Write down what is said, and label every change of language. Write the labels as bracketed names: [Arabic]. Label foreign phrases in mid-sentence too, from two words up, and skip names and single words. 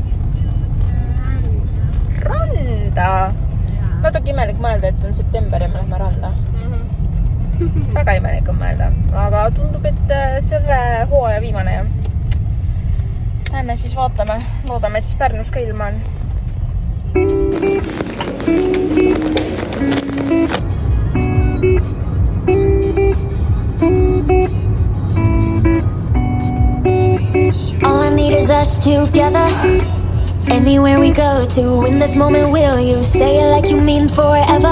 [Estonian] Randa? Natuke imelik mõelda, et on september ja me lähme randa. Väga imelik on mõelda, aga tundub, et selle hooaja viimane ja lähme siis vaatame, loodame, et siis Pärnus ka ilma on. [English] All I need is us together. Anywhere we go to, in this moment will you say it like you mean forever?